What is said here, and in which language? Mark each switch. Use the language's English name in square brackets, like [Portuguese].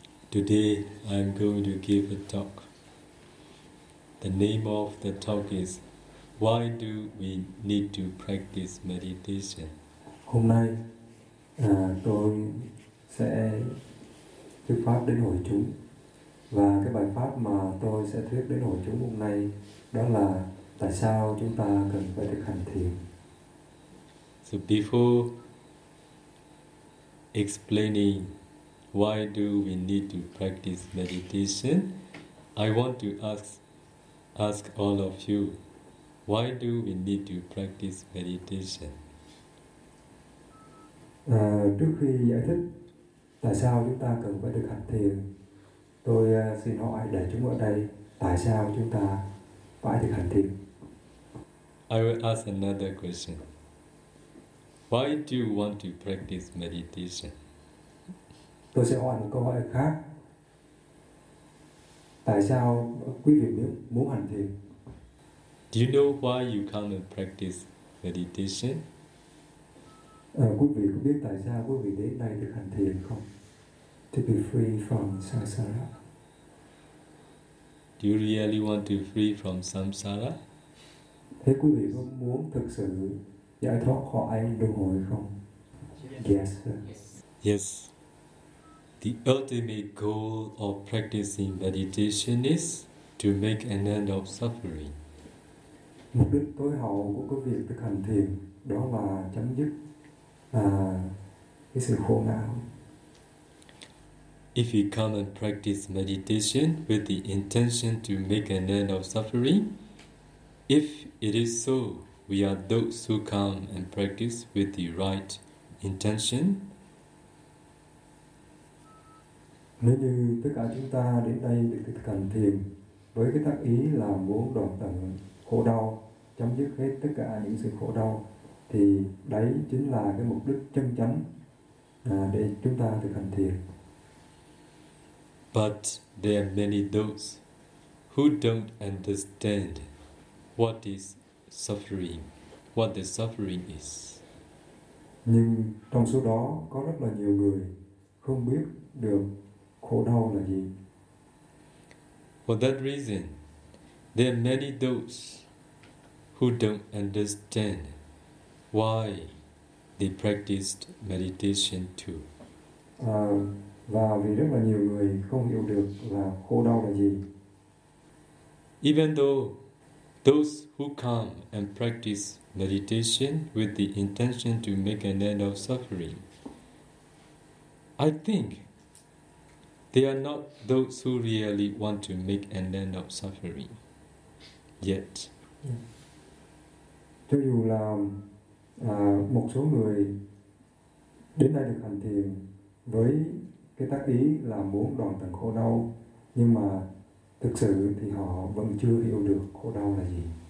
[English] Today I'm going to give a talk. The name of the talk is Why Do We Need to Practice Meditation? [Vietnamese] Hôm nay tôi sẽ thuyết pháp đến hội chúng. Và cái bài pháp mà tôi sẽ thuyết đến hội chúng hôm nay đó là tại sao chúng ta cần phải thực hành thiền. [English] So before explaining why do we need to practice meditation? I want to ask all of you, why do we need to practice meditation? [Vietnamese] Trước khi giải thích tại sao chúng ta cần phải thực hành thiền, tôi xin hỏi đại chúng ở đây, tại sao chúng ta phải thực hành thiền? [English] I will ask another question. Why do you want to practice meditation? [Vietnamese] Tôi sẽ hỏi một câu hỏi khác. Tại sao quý vị muốn hành thiền? [English] Do you know why you come and practice meditation? [Vietnamese] Quý vị có biết tại sao quý vị đến đây được hành thiền không? [English] To be free from samsara. Do you really want to free from samsara? [Vietnamese] Thế quý vị có muốn thực sự giải thoát khỏi luân hồi không? [English] Yes. Yes. The ultimate goal of practicing meditation is to make an end of suffering. [Vietnamese] Mục đích tối hậu của cái việc thực hành thiền đó là chấm dứt cái sự khổ não. [English] If you come and practice meditation with the intention to make an end of suffering, if it is so, we are those who come and practice with the right intention. [Vietnamese] Nếu như tất cả chúng ta đến đây để thực hành thiền với cái tác ý là muốn đoạn tận khổ đau, chấm dứt hết tất cả những sự khổ đau, thì đấy chính là cái mục đích chân chánh để chúng ta thực hành thiền. [English] But there are many those who don't understand what is suffering, what the suffering is. [Vietnamese] Nhưng trong số đó có rất là nhiều người không biết được khổ đau là gì. [English] For that reason, there are many those who don't understand why they practiced meditation too. [Vietnamese] Và vì rất là nhiều người không hiểu được là khổ đau là gì. [English] Even though those who come and practice meditation with the intention to make an end of suffering, I think they are not those who really want to make an end of suffering yet. [Vietnamese] Cho dù là một số người đến đây được hành thiền với cái tác ý là muốn đoạn tận khổ đau, nhưng mà thực sự thì họ vẫn chưa hiểu được khổ đau là gì.